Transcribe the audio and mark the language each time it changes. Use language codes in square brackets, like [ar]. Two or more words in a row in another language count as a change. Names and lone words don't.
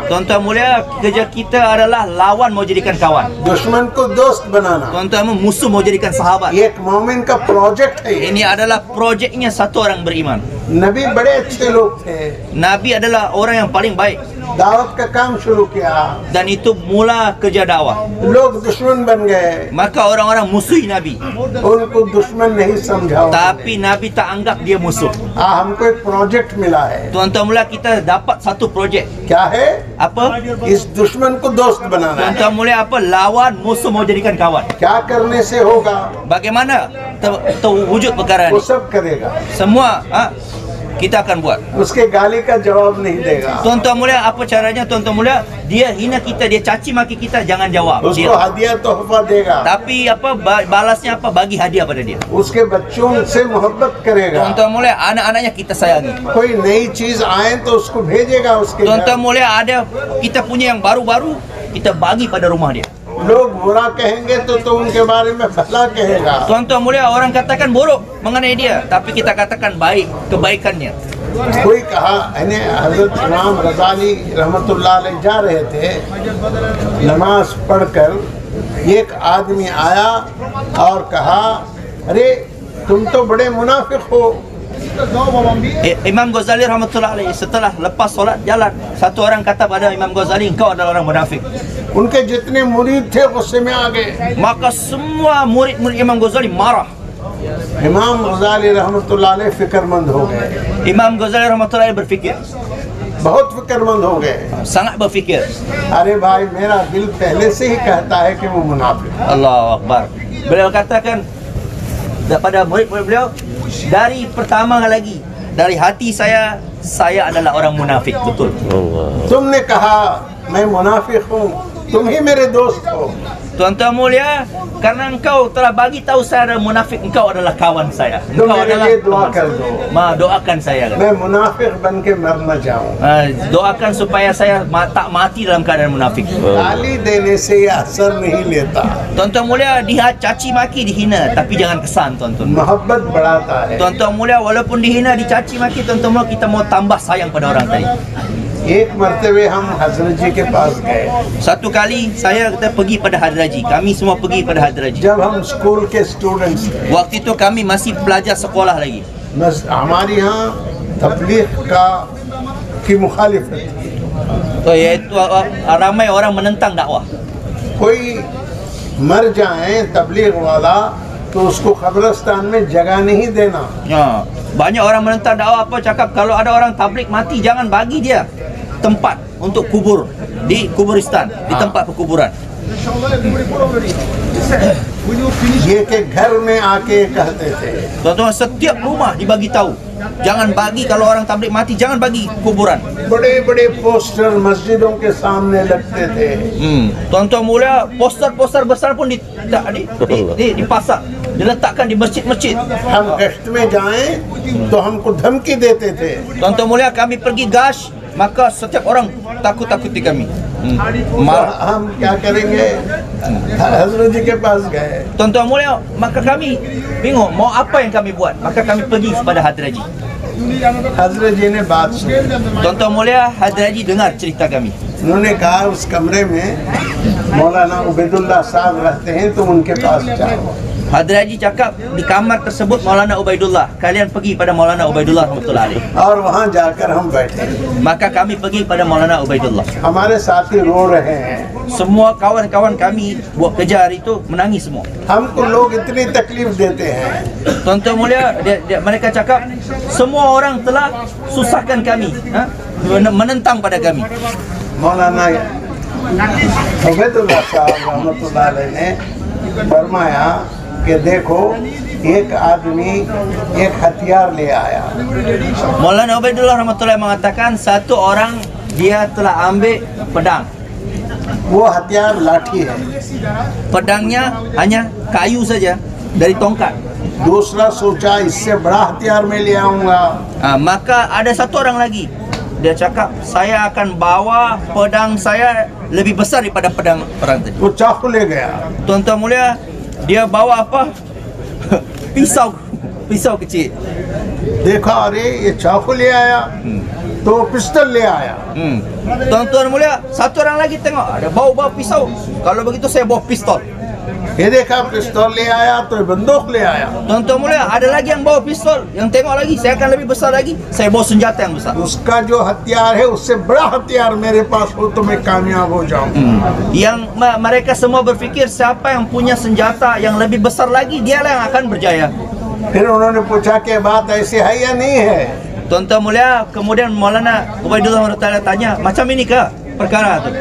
[ms] Tuan-tuan mulia, kerja kita adalah lawan mau jadikan kawan. [hi] दुश्मन को दोस्त बनाना। [ms] Tuan-tuan musuh mau jadikan sahabat. [hi] ये एक मोमिन का प्रोजेक्ट है। ये [ms] Ini adalah projeknya satu orang beriman. [hi] नबी बड़े अच्छे लोग थे, [ms] Nabi adalah orang yang paling baik [hi] दावत का काम शुरू किया, [ms] dan itu mula kerja dakwah. [hi] लोग दुश्मन बन गए, [ms] Maka orang-orang musuhi Nabi, [hi] उनको दुश्मन नहीं समझा। [ms] tapi Nabi tak anggap dia musuh. [hi] हमको एक प्रोजेक्ट मिला है। [ms] Tuan-tuan mulia, kita dapat satu projek. [hi] क्या है? [ms] Apa? [hi] इस दुश्मन को दोस्त बनाना है। [ms] Tuan-tuan mulia, apa? Lawan musuh mau jadikan kawan. [hi] क्या करने से होगा? [ms] Bagaimana terwujud perkara [hi] वो [ms] ini? [hi] सब करेगा, [ms] Semua kita akan buat. [hi] उसके गाली का जवाब नहीं देगा, [ms] Tuan-tuan mulia, apa caranya? Tuan-tuan mulia, dia hina kita, dia caci maki kita, jangan jawab. [hi] उसको [ms] Dia. [hi] हदिया तोहफा देगा, [ms] Tapi apa balasnya apa? Bagi hadiah pada dia. [hi] उसके बच्चों से मोहब्बत करेगा। [ms] Tuan-tuan mulia, anak-anaknya kita sayangi. [hi] कोई नई चीज आए तो उसको भेजेगा उसके घर। [ms] Tuan-tuan mulia, ada kita punya yang baru-baru, kita bagi pada rumah dia. [hi] लोग बुरा कहेंगे तो उनके बारे में भला कहेगा। [ms] Tuan-tuan mulia, orang katakan buruk mengenai dia, tapi kita katakan baik, kebaikannya. [hi] कोई कहा, हजरत इमाम गजाली [ar] رحمة الله عليه [hi] जा रहे थे नमाज पढ़कर, एक आदमी आया और कहा, अरे तुम तो बड़े मुनाफिक हो। [ms] Imam Ghazali [ar] رحمة الله عليه [ms] setelah lepas solat jalan, satu orang kata pada Imam Ghazali, engkau adalah orang munafik. [hi] उनके जितने मुरीद थे गुस्से में आ गए। [ms] Maka semua murid-murid Imam Ghazali marah. [hi] इमाम गजाली [ar] رحمة الله عليه [hi] फिक्रमंद हो गए, [ms] Imam Ghazali [ar] رحمة الله عليه [ms] berfikir, [hi] बहुत फिक्रमंद हो गए। [ms] sangat berfikir. [hi] अरे भाई, मेरा दिल पहले से ही कहता है कि वो मुनाफिक है। [ar] الله أكبر. [ms] Beliau katakan pada murid-murid beliau, dari pertama lagi, dari hati saya adalah orang munafik, betul. [hi] तुमने कहा मैं मुनाफिक हूँ, तुम ही मेरे दोस्त हो। [ms] Tuan-tuan mulia, karena engkau telah bagi tahu saya adalah munafik, engkau adalah kawan saya. [hi] तो [ms] Engkau [hi] मेरे [ms] adalah [hi] लिए दुआ [ms] teman [hi] कर [ms] saya. [hi] दो, [ms] Doakan saya. [hi] मैं मुनाफिक बन के मर न जाऊं। [ms] Doakan supaya saya tak mati dalam keadaan munafik. [hi] गाली देने से ये असर नहीं लेता, [ms] Tuan-tuan mulia, dia caci maki, dihina, tapi jangan kesan, tuan-tuan. [hi] मोहब्बत बढ़ाता है। [ms] Tuan-tuan mulia, walaupun dihina, dicaci maki, tuan-tuan mulia, kita mau tambah sayang pada orang tadi. [hi] एक मर्तबे हम हजरत जी के पास गए, [ms] Satu kali kita pergi pada Hadraji. Kami semua pergi pada Hadraji. [hi] जब हम स्कूल के स्टूडेंट्स थे। [ms] Waktu itu kami masih pelajar sekolah lagi. [hi] हमारे यहाँ तबलीग की मुखालिफत थी। [ms] Yaitu ramai orang menentang dakwah. [hi] कोई मर जाए तबलीग वाला तो उसको कब्रिस्तान में जगह नहीं देना। [ms] Ya, banyak orang menentang dakwah, apa cakap kalau ada orang tabligh mati jangan bagi dia tempat untuk kubur di kuburistan, di tempat perkuburan. [hi] ये के घर में आके कहते थे, [ms] Tuan-tuan, setiap rumah dibagi tahu, jangan bagi kalau orang tabligh mati, jangan bagi kuburan. [hi] बड़े बड़े पोस्टर मस्जिदों के सामने लगते थे। [ms] Tuan-tuan mulia, poster-poster besar pun dipasang, diletakkan di masjid-masjid. [hi] हम गश्त में जाएं तो हमको धमकी देते थे, [ms] Tuan-tuan mulia, kami pergi gash, maka setiap orang takut-takuti kami. [hi] तो हम क्या करेंगे? हजरत जी के पास गए, [ms] Tuan-tuan mulia, maka kami bingung mau apa yang kami buat. Maka kami pergi kepada Hadraji. [hi] हजरत जी ने बात सुनी, [ms] Tuan-tuan mulia, Hadraji dengar cerita kami. [hi] उन्होंने कहा उस कमरे में मौलाना उबैदुल्लाह साहब रहते हैं, तुम उनके पास जाओ। [ms] Hadrat Haji cakap di kamar tersebut Maulana Ubaidullah, kalian pergi pada Maulana Ubaidullah [ar] رحمة الله عليه. [hi] और वहाँ जाकर हम बैठे, [ms] Maka kami pergi pada Maulana Ubaidullah. [hi] हमारे साथी रो रहे हैं, [ms] Semua kawan-kawan kami buat kerja hari itu menangis semua. [hi] हमको लोग इतनी तकलीफ देते हैं, [ms] Tuan-tuan mulia, mereka cakap semua orang telah susahkan kami, menentang pada kami. [hi] मौलाना उबैदुल्लाह साहब [ar] رحمة الله عليه [hi] ने फरमाया कि देखो एक आदमी एक हथियार ले आया। [ms] Maulana Ubaidullah rahmatullahi mengatakan satu orang dia telah ambil pedang. [hi] वो हथियार लाठी है। [ms] Pedangnya hanya kayu saja dari tongkat. [hi] दूसरा सोचा इससे बड़ा हथियार मैं ले आऊंगा। [ms] Maka ada satu orang lagi, dia cakap saya akan bawa pedang saya lebih besar daripada pedang orang tadi. [hi] वो चाकू ले गया। [ms] Tuan-tuan mulia, dia bawa apa? pisau kecil. [hi] देखा अरे ये चाकू ले आया, तो पिस्टल ले आया। [ms] Tuan-tuan mulia, satu orang lagi tengok ada bawa pisau. Kalau begitu saya bawa pistol. [hi] ये देखा पिस्तौल ले आया तो ये बंदूक ले आया। [ms] Tuan-tuan mulia, ada lagi yang bawa pistol. Yang tengok lagi, saya akan lebih besar lagi. Saya bawa senjata yang besar. [hi] उसका जो हथियार है उससे बड़ा हथियार मेरे पास हो तो मैं कामयाब हो जाऊं। [ms] Yang mereka semua berfikir siapa yang punya senjata yang lebih besar lagi, dialah yang akan berjaya. [hi] फिर उन्होंने पूछा कि बात ऐसी है या नहीं है। [ms] Tuan-tuan mulia, kemudian Maulana Ubaidullah tanya, macam ini kah perkara tu?